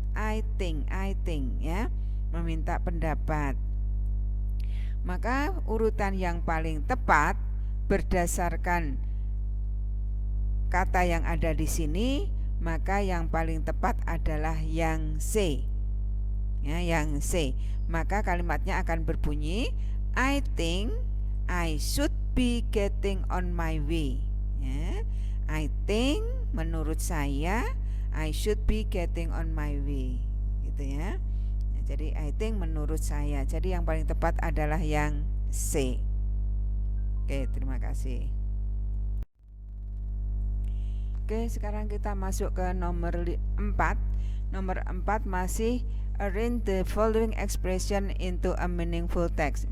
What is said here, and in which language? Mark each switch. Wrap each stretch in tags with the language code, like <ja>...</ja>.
<en>I think</en> <id>ya, meminta pendapat. Maka urutan yang paling tepat berdasarkan kata yang ada di sini, maka yang paling tepat adalah yang C. Ya, yang C. Maka kalimatnya akan berbunyi</id> <en>I think I should be getting on my way. Ya, I think,</en> <id>menurut saya,</id> <en>I should be getting on my way.</en> <id>Gitu ya. Jadi</id> <en>I think</en> <id>menurut saya. Jadi yang paling tepat adalah yang C. Oke, terima kasih. Oke, sekarang kita masuk ke nomor 4. Nomor 4 masih</id> <en>arrange the following expression into a meaningful text.</en>